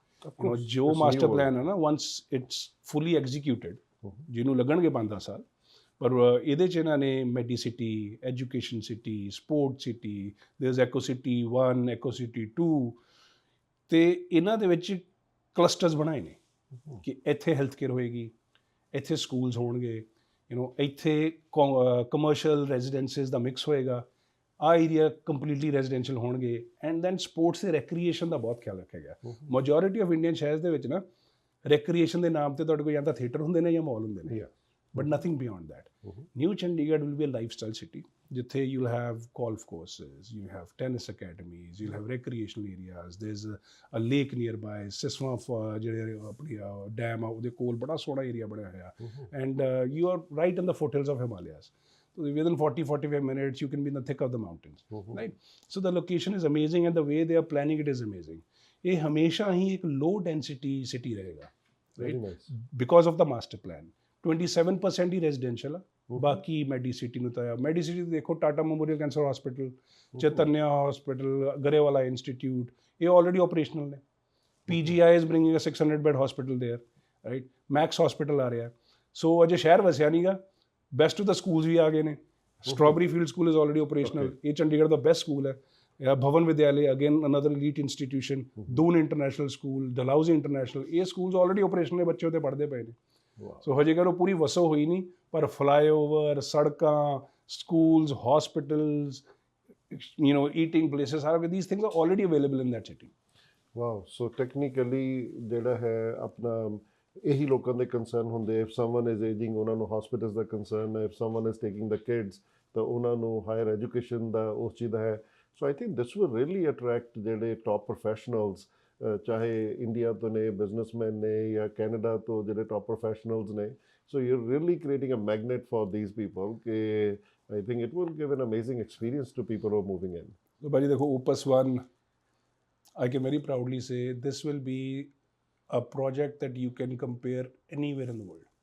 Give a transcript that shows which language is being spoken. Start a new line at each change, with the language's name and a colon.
Punjabi: You know ਜੋ master plan ਹੈ ਨਾ,
English: once it's fully executed,
Punjabi: ਜਿਹਨੂੰ ਲੱਗਣਗੇ 5-10 ਸਾਲ, ਪਰ ਇਹਦੇ 'ਚ ਇਹਨਾਂ ਨੇ ਮੈਡੀ city, education city, support city,
English: there is eco city 1,
Punjabi: ਐਕੋ city 2, ਤੇ ਇਹਨਾਂ ਦੇ ਵਿੱਚ ਕਲਸਟਰਸ ਬਣਾਏ ਨੇ ਕਿ ਇੱਥੇ ਹੈਲਥ ਕੇਅਰ ਹੋਏਗੀ, ਇੱਥੇ ਸਕੂਲਸ ਹੋਣਗੇ, ਯੂ ਨੋ, ਇੱਥੇ ਕਮਰਸ਼ੀਅਲ ਰੈਜ਼ੀਡੈਂਸਿਸ ਦਾ ਮਿਕਸ ਹੋਏਗਾ, ਆਹ ਏਰੀਆ ਕੰਪਲੀਟਲੀ ਰੈਜ਼ੀਡੈਂਸ਼ੀਅਲ ਹੋਣਗੇ.
English: and then
Punjabi: ਸਪੋਰਟਸ ਤੇ ਰੈਕਰੀਏਸ਼ਨ ਦਾ ਬਹੁਤ ਖਿਆਲ ਰੱਖਿਆ ਗਿਆ. ਮੈਜੋਰਿਟੀ ਆਫ ਇੰਡੀਅਨ ਸ਼ਹਿਰਸ ਦੇ ਵਿੱਚ ਨਾ ਰੈਕਰੀਏਸ਼ਨ ਦੇ ਨਾਮ ਤੇ ਤੁਹਾਡੇ ਕੋਲ ਜਾਂ ਤਾਂ ਥੀਏਟਰ ਹੁੰਦੇ ਨੇ ਜਾਂ ਮਾਲ ਹੁੰਦੇ ਨੇ,
English: but nothing beyond that. New Chandigarh will be a lifestyle city, ਜਿੱਥੇ you'll have golf courses, you have tennis academies, you'll have recreational areas, there's a lake nearby, Siswa
Punjabi: ਜਿਹੜੇ ਆਪਣੀ ਡੈਮ ਆ ਉਹਦੇ ਕੋਲ ਬੜਾ ਸੋਹਣਾ ਏਰੀਆ ਬਣਿਆ ਹੋਇਆ,
English: and you are right in the foothills of Himalayas. So within 40-45 minutes you can be in the thick of the mountains, right? So the location is amazing and the way they are planning it is amazing.
Punjabi: ਇਹ ਹਮੇਸ਼ਾ ਹੀ ਇੱਕ low density city ਰਹੇਗਾ, right?
English: Because of the master plan.
Punjabi: 27% he residential ਆ, ਬਾਕੀ Medicity ਨੂੰ ਤਾਂ Medicity ਦੇਖੋ, Tata memorial cancer hospital, ਚੈਤਨਿਆ hospital, ਗਰੇਵਾਲਾ institute, ਇਹ ਆਲਰੇਡੀ ਆਪਰੇਸ਼ਨਲ ਨੇ.
English: PGI is bringing a 600-bed hospital there, right?
Punjabi: Max hospital ਆ ਰਿਹਾ. ਸੋ ਅਜੇ ਸ਼ਹਿਰ ਵਸਿਆ ਨਹੀਂ ਗਾ. ਬੈਸਟ ਆਫ ਦਾ ਸਕੂਲਸ ਵੀ ਆ ਗਏ ਨੇ.
English: Strawberry field school is already operational.
Punjabi: ਇਹ ਚੰਡੀਗੜ੍ਹ ਦਾ ਬੈਸਟ ਸਕੂਲ ਹੈ.
English: Bhavan Vidyalaya, again another elite institution, Doon International School, Dalhousie International, ਇਹ schools already operational ਨੇ,
Punjabi: ਬੱਚੇ ਉੱਥੇ ਪੜ੍ਹਦੇ ਪਏ ਨੇ। ਸੋ ਹਜੇ ਕਰ ਉਹ ਪੂਰੀ ਵਸੋ ਹੋਈ ਨਹੀਂ, ਪਰ ਫਲਾਈਓਵਰ, ਸੜਕਾਂ, schools, hospitals, eating places, ਸਾਰਾ
English: these things are already available in that city.
Punjabi: Wow, so technically ਜਿਹੜਾ ਹੈ ਆਪਣਾ ਇਹੀ ਲੋਕਾਂ ਦੇ ਕੰਸਰਨ ਹੁੰਦੇ,
English: if someone is aging
Punjabi: ਉਹਨਾਂ ਨੂੰ hospitals ਦਾ ਕੰਸਰਨ ਹੈ,
English: if someone is taking the kids
Punjabi: ਤਾਂ ਉਹਨਾਂ ਨੂੰ ਹਾਇਰ ਐਜੂਕੇਸ਼ਨ ਦਾ ਉਸ ਚੀਜ਼ ਦਾ ਹੈ।
English: so I think this will really attract
Punjabi: ਜਿਹੜੇ ਟੌਪ ਪ੍ਰੋਫੈਸ਼ਨਲਸ, ਚਾਹੇ ਇੰਡੀਆ ਤੋਂ ਨੇ ਬਿਜ਼ਨਸਮੈਨ ਨੇ ਜਾਂ ਕੈਨੇਡਾ ਤੋਂ ਜਿਹੜੇ ਟੌਪ ਪ੍ਰੋਫੈਸ਼ਨਲਸ ਨੇ।
English: So you are really creating a magnet for these people ਕਿ I think it will give an amazing experience to people who are moving in. So
Punjabi: Baji dekho,
English: Opus One, I can very proudly say this will be a project that you can compare anywhere in the world.